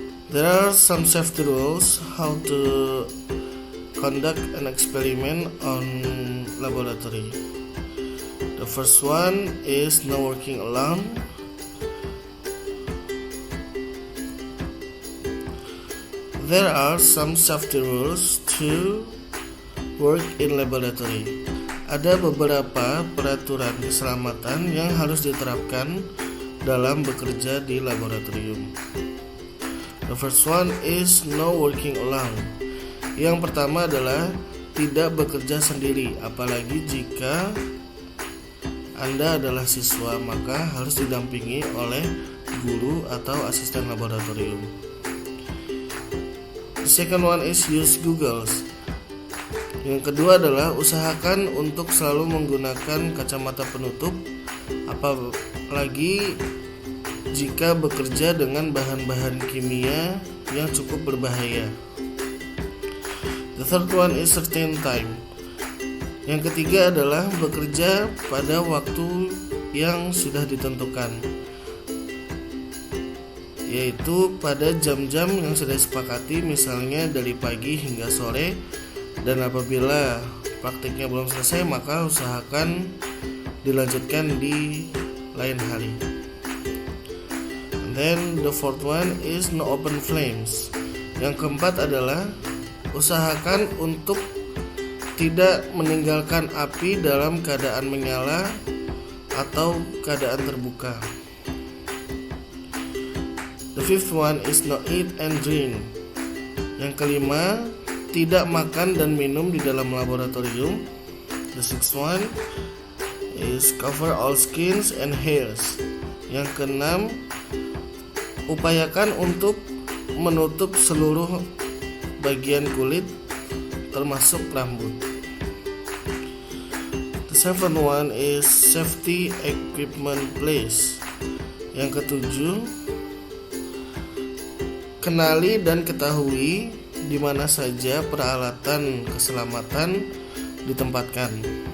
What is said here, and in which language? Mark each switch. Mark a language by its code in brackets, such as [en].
[en] There are some safety rules how to conduct an experiment on laboratory. The first one is no working alarm. There are some safety rules to work in laboratory. [id] Ada beberapa peraturan keselamatan yang harus diterapkan dalam bekerja di laboratorium. [en] The first one is no working alone. [id] Yang pertama adalah tidak bekerja sendiri, apalagi jika Anda adalah siswa, maka harus didampingi oleh guru atau asisten laboratorium. [en] The second one is use goggles. [id] Yang kedua adalah usahakan untuk selalu menggunakan kacamata penutup, apalagi jika bekerja dengan bahan-bahan kimia yang cukup berbahaya. [en] The third one is certain time. [id] Yang ketiga adalah bekerja pada waktu yang sudah ditentukan, yaitu pada jam-jam yang sudah disepakati, misalnya dari pagi hingga sore, dan apabila praktiknya belum selesai maka usahakan dilanjutkan di lain hari. [en] And then the fourth one is no open flames. [id] Yang keempat adalah usahakan untuk tidak meninggalkan api dalam keadaan menyala atau keadaan terbuka. The fifth one is no eat and drink. Yang kelima, tidak makan dan minum di dalam laboratorium. [en] The sixth one is cover all skins and hairs. [id] Yang keenam, upayakan untuk menutup seluruh bagian kulit termasuk rambut. [en] The seventh one is safety equipment place. [id] Yang ketujuh, kenali dan ketahui di mana saja peralatan keselamatan ditempatkan.